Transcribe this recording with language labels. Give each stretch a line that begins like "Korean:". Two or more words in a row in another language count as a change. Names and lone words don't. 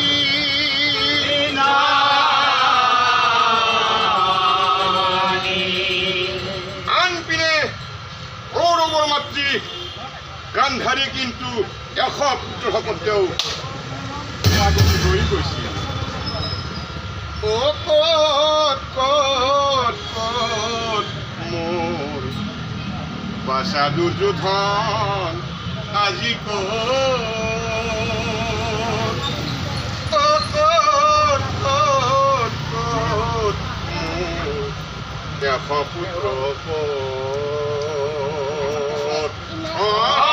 Assamese: আনপিনে কৌরবর মাতৃ গান্ধাৰী কিন্তু 100 পুত্ৰ থাকোঁতেও আগতে হৈ গৈছিল ও কত কত কত মোর বাসা দুর্যোধন আজি কত ও কত কত কত মোর 100 পুত্র কত